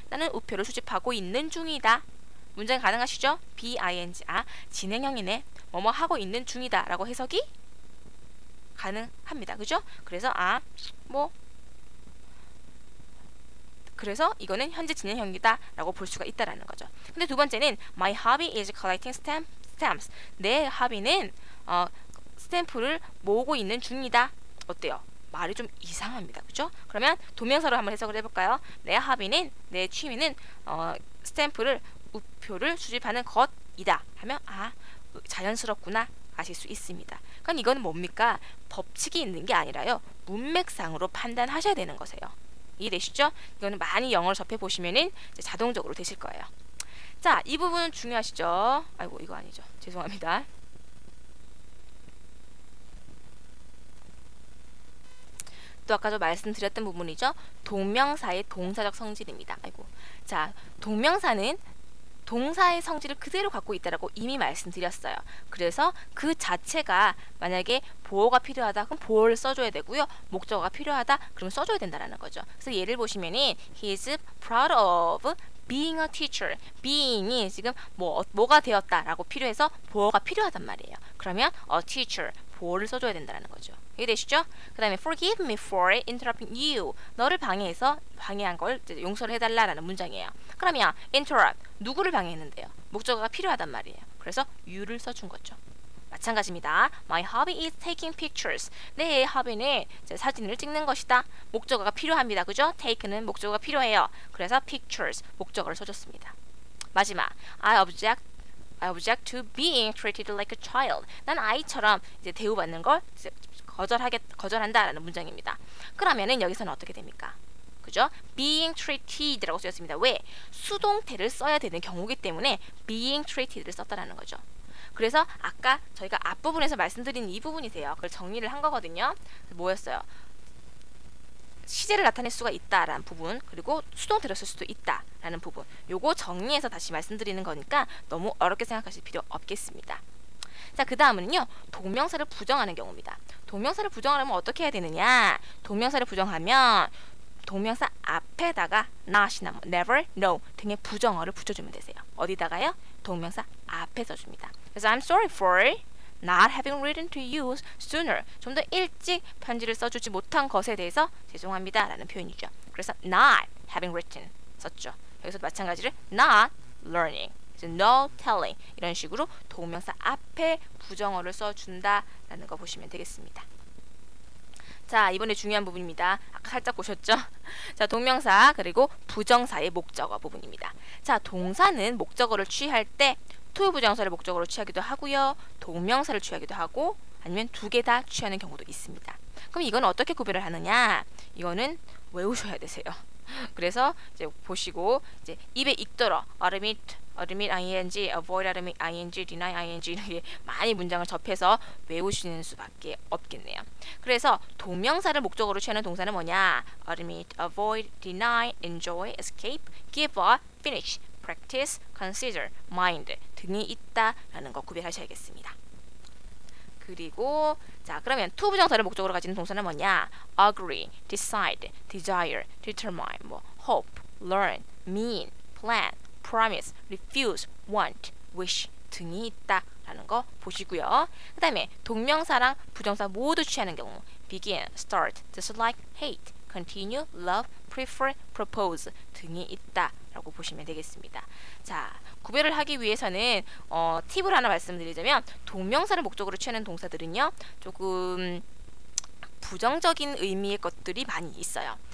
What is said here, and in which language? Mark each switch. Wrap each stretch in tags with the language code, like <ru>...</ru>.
<ko>나는 우표를 수집하고 있는 중이다. 문장 가능하시죠? be-ing. 진행형이네. 뭐뭐 하고 있는 중이다 라고 해석이 가능합니다. 그죠? 그래서 그래서 이거는 현재 진행형이다 라고 볼 수가 있다라는 거죠. 근데 두 번째는</ko> <en>My hobby is collecting stamps.</en> <ko>내 허비는 스탬프를 모으고 있는 중이다. 어때요? 말이 좀 이상합니다. 그죠? 그러면 동명사로 한번 해석을 해볼까요? 내 허비는, 내 취미는 스탬프를, 우표를 수집하는 것이다 하면 자연스럽구나 아실 수 있습니다. 그럼 이거는 뭡니까? 법칙이 있는 게 아니라요. 문맥상으로 판단하셔야 되는 거세요. 이해되시죠? 이거는 많이 영어를 접해보시면은 이제 자동적으로 되실 거예요. 자, 이 부분은 중요하시죠? 아이고, 이거 아니죠. 죄송합니다. 또 아까 저 말씀드렸던 부분이죠. 동명사의 동사적 성질입니다. 아이고. 자, 동명사는 동사의 성질을 그대로 갖고 있다라고 이미 말씀드렸어요. 그래서 그 자체가 만약에 보어가 필요하다 그럼 보어를 써줘야 되고요. 목적어가 필요하다 그럼 써줘야 된다라는 거죠. 그래서 예를 보시면은</ko> <en>He's proud of being a teacher.</en> <ko>being이 지금 뭐가 되었다라고 필요해서 보어가 필요하단 말이에요. 그러면 a teacher 보어를 써줘야 된다라는 거죠. 이해되시죠? 그 다음에</ko> <en>forgive me for interrupting you.</en> <ko>너를 방해한 걸 용서를 해달라라는 문장이에요. 그러면 interrupt 누구를 방해했는데요? 목적어가 필요하단 말이에요. 그래서 you를 써준 거죠. 마찬가지입니다.</ko> <en>My hobby is taking pictures.</en> <ko>내 hobby는 사진을 찍는 것이다. 목적어가 필요합니다. 그죠? take는 목적어가 필요해요. 그래서 pictures 목적어를 써줬습니다. 마지막</ko> <en>I object to being treated like a child.</en> <ko>난 아이처럼 이제 대우받는 걸 거절한다라는 문장입니다. 그러면은 여기서는 어떻게 됩니까? 그죠?</ko> <en>being treated</en> <ko>라고 쓰였습니다. 왜? 수동태를 써야 되는 경우기 때문에 being treated를 썼다라는 거죠. 그래서 아까 저희가 앞부분에서 말씀드린 이 부분이세요. 그걸 정리를 한 거거든요. 뭐였어요? 시제를 나타낼 수가 있다라는 부분, 그리고 수동태로 쓸 수도 있다라는 부분. 요거 정리해서 다시 말씀드리는 거니까 너무 어렵게 생각하실 필요 없겠습니다. 자, 그 다음은요. 동명사를 부정하는 경우입니다. 동명사를 부정하려면 어떻게 해야 되느냐? 동명사를 부정하면 동명사 앞에다가 not이나 never, no 등의 부정어를 붙여주면 되세요. 어디다가요? 동명사 앞에 써줍니다. 그래서</ko> <en>I'm sorry for not having written to you sooner.</en> <ko>좀 더 일찍 편지를 써주지 못한 것에 대해서 죄송합니다 라는 표현이죠. 그래서</ko> <en>not having written</en> <ko>썼죠. 여기서 마찬가지로</ko> <en>not learning, no telling</en> <ko>이런 식으로 동명사 앞에 부정어를 써준다라는 거 보시면 되겠습니다. 자, 이번에 중요한 부분입니다. 아까 살짝 보셨죠? 자, 동명사 그리고 부정사의 목적어 부분입니다. 자, 동사는 목적어를 취할 때 to 부정사를 목적어로 취하기도 하고요. 동명사를 취하기도 하고 아니면 두 개 다 취하는 경우도 있습니다. 그럼 이건 어떻게 구별을 하느냐? 이거는 외우셔야 되세요. 그래서 이제 보시고 이제 입에 익더러 admit ing, avoid admit ing, deny ing 이렇게 많이 문장을 접해서 외우시는 수밖에 없겠네요. 그래서 동명사를 목적어로 취하는 동사는 뭐냐?</ko> <en>admit, avoid, deny, enjoy, escape, give up, finish, practice, consider, mind</en> <ko>등이 있다라는 거 구별하셔야겠습니다. 그리고 자, 그러면 to 부정사를 목적으로 가지는 동사는 뭐냐?</ko> <en>agree, decide, desire, determine, hope, learn, mean, plan, promise, refuse, want, wish</en> <ko>등이 있다라는 거 보시고요. 그 다음에 동명사랑 부정사 모두 취하는 경우</ko> <en>begin, start, dislike, hate, continue, love, prefer, propose</en> <ko>등이 있다라고 보시면 되겠습니다. 자, 구별을 하기 위해서는 팁을 하나 말씀드리자면 동명사를 목적으로 취하는 동사들은요 조금 부정적인 의미의 것들이 많이 있어요.</ko>